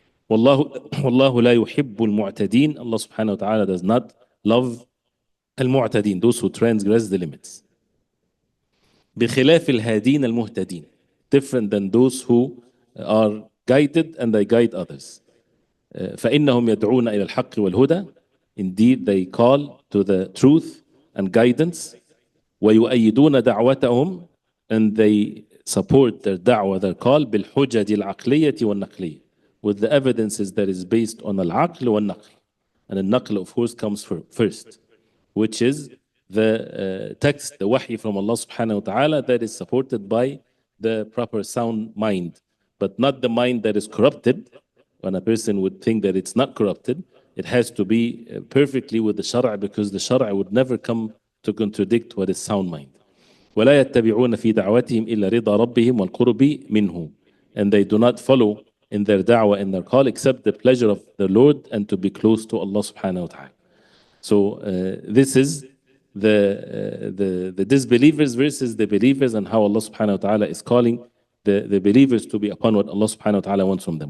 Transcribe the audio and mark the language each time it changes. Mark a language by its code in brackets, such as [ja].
[ar] والله لا يحب المعتدين. [en] Allah subhanahu wa ta'ala does not love المعتدين, those who transgress the limits. [ar] بخلاف الهادين المهتدين, [en] different than those who are guided and they guide others. [ar] فإنهم يدعون إلى الحق والهدى. [en] Indeed, they call to the truth and guidance. [ar] ويؤيدون دعوتهم, [en] and they support their da'wah, their call, [ar] بالحجج العقلية والنقلية, [en] with the evidences that is based on al-aql wal-naql. And al-naql, of course, comes first, which is the text, the wahy from Allah subhanahu wa ta'ala, that is supported by the proper sound mind, but not the mind that is corrupted. When a person would think that it's not corrupted, it has to be perfectly with the shara', because the shara' would never come to contradict what is sound mind. [ar] ولا يتبعون في دعوتهم إلا رضا ربهم والقرب منه. [en] And they do not follow in their da'wah, in their call, except the pleasure of the Lord and to be close to Allah subhanahu wa ta'ala. So this is the disbelievers versus the believers, and how Allah subhanahu wa ta'ala is calling the believers to be upon what Allah subhanahu wa ta'ala wants from them.